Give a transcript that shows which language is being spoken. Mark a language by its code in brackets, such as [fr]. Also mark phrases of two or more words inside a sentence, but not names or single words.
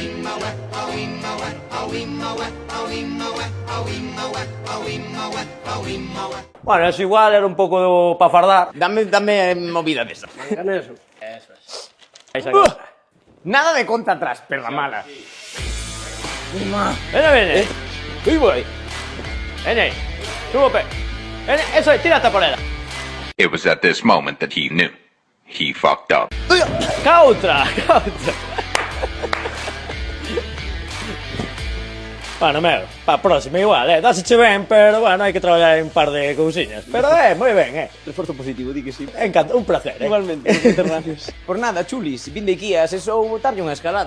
[gl] Bueno, eso igual era un pouco pa fardar. Dame movida desa. Dale eso. [es] Eso es. [gl] Aí xa Nada de conta atrás, perda mala. Veña. Aí vai. Veña aí. Subo o pé. Veña, eso é, tírate por ela. [en] It was at this moment that he knew. He fucked up. Cautra. [gl] Bueno, meu, pa próxima igual, dáseche ben, pero bueno, hai que traballar en un par de cousiñas. Pero moi ben, Reforzo positivo, di que sí. Encanta, un placer, Igualmente, por nada, chulis, vin de aquí a sesou botarlle unha escalada.